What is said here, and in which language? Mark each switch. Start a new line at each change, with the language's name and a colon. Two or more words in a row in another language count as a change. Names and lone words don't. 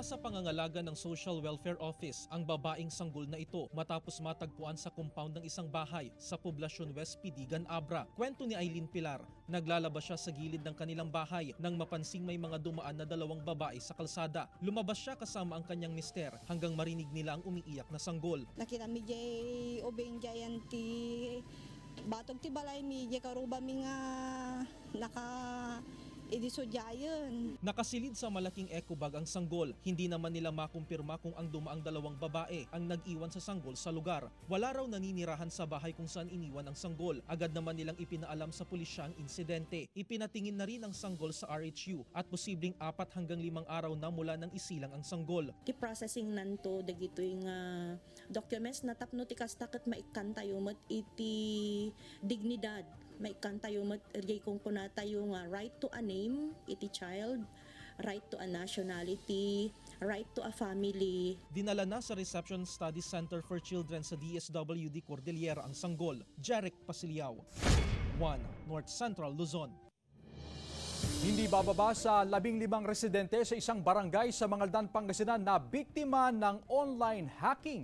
Filipino: Nasa pangangalaga ng Social Welfare Office ang babaeng sanggol na ito matapos matagpuan sa compound ng isang bahay sa Poblacion West, Pidigan, Abra. Kwento ni Aileen Pilar, naglalabas siya sa gilid ng kanilang bahay nang mapansing may mga dumaan na dalawang babae sa kalsada. Lumabas siya kasama ang kanyang mister hanggang marinig nila ang umiiyak na sanggol.
Iloko: Nakita mi jay obeng jayanti batog ti balay mi jay karuba mi nga naka idisodyayon.
Filipino: Nakasilid sa malaking eco bag ang sanggol. Hindi naman nila makumpirma kung ang dumaang dalawang babae ang nag-iwan sa sanggol sa lugar. Wala raw naninirahan sa bahay kung saan iniwan ang sanggol. Agad naman nilang ipinaalam sa pulisya ang insidente. Ipinatingin na rin ang sanggol sa RHU at posibleng 4 hanggang 5 araw na mula nang isilang ang sanggol.
Iloko: Ti processing nanto dagito yung documents na tapno ti kastakit maikan tayo mat iti dignidad. Maikan tayo mat kung kuna tayo nga
English: right to a name
Iloko: iti
English: child, right to a nationality, right to a family.
Filipino: Dinala na sa Reception Studies Center for Children sa DSWD Cordillera ang sanggol. Jarek Pasiliao, 1 North Central Luzon. Hindi bababa sa 15 residente sa isang barangay sa Mangaldan, Pangasinan na biktima ng online hacking.